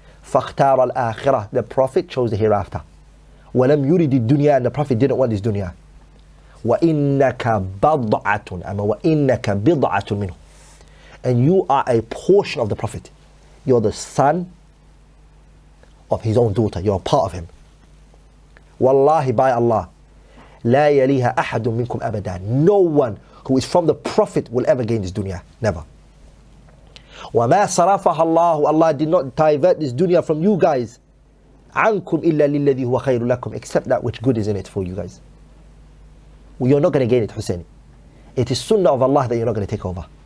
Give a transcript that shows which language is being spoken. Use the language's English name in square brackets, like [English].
[English] فاختار الآخرة, the Prophet chose the hereafter. ولم يرد الدنيا, and the Prophet didn't want this dunya. وإنك بضعة, وإنك بضعة منه, and you are a portion of the Prophet. You're the son of his own daughter. You're a part of him. [Arabic] Wallahi, by Allah, لا يليها أحد منكم أبدا. [English] No one who is from the Prophet will ever gain this dunya. Never. وما صرفها الله, Allah did not divert this dunya from you guys. عنكم إلا للذي هو خير لكم, except that which good is in it for you guys. Well, you're not going to gain it, Hussain. It is sunnah of Allah that you're not going to take over.